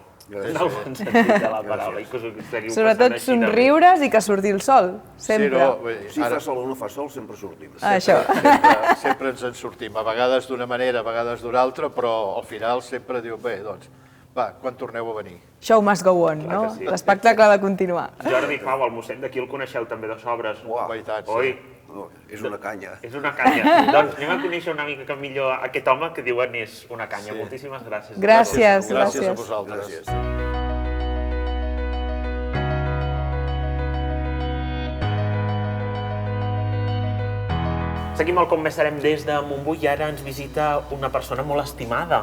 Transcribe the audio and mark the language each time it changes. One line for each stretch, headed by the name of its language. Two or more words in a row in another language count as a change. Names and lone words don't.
Catalan: En el bon sentit de la paraula. Sobretot somriures i que surti el sol, sempre. Si fa sol o no fa sol, sempre sortim. Això. Sempre ens en sortim, a vegades d'una manera, a vegades d'una altra, però al final sempre diu, bé, doncs, va, quan torneu a venir?
English: Show must go on,
Catalan: no? L'espectacle ha de continuar. Jordi Pau, el mossèn d'aquí el coneixeu també de sobres. Uau, oi? És una canya. És una canya. Doncs anem a conèixer una mica millor aquest home que diuen és una canya. Moltíssimes gràcies. Gràcies. Gràcies a vosaltres. Seguim el Com Més Serem des de Montbui i ara ens visita una persona molt estimada.